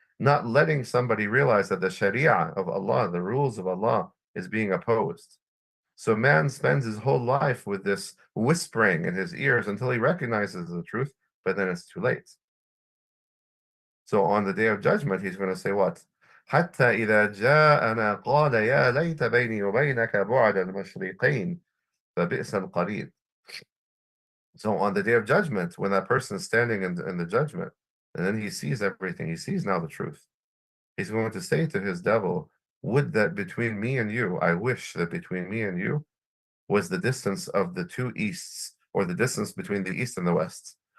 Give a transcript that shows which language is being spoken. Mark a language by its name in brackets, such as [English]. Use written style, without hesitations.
[English] Not letting somebody realize that the Sharia of Allah, the rules of Allah, is being opposed. So man spends his whole life with this whispering in his ears until he recognizes the truth, but then it's too late. So on the day of judgment, he's going to say what? [Arabic] حتى إذا جاءنا قال يا ليت بيني وبينك بعد المشرقين فبئس القرين. [English] So on the day of judgment, when that person is standing in the judgment, and then he sees everything, he sees now the truth. He's going to say to his devil, would that between me and you, I wish that between me and you was the distance of the two easts, or the distance between the east and the west.